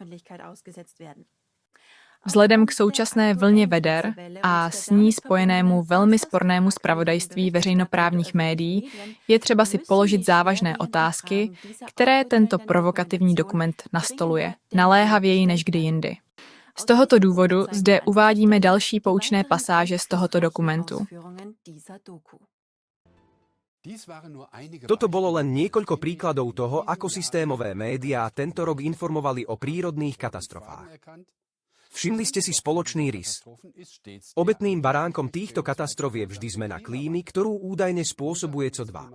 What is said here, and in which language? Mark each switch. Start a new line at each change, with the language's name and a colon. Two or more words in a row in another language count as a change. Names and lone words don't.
Czech: Vzhledem k současné vlně veder a s ní spojenému velmi spornému zpravodajství veřejnoprávních médií je třeba si položit závažné otázky, které tento provokativní dokument nastoluje, naléhavěji než kdy jindy. Z tohoto důvodu zde uvádíme další poučné pasáže z tohoto dokumentu.
Slovak: Toto bolo len niekoľko príkladov toho, ako systémové médiá tento rok informovali o prírodných katastrofách. Všimli ste si spoločný rys. Obetným baránkom týchto katastrof je vždy zmena klímy, ktorú údajne spôsobuje CO2.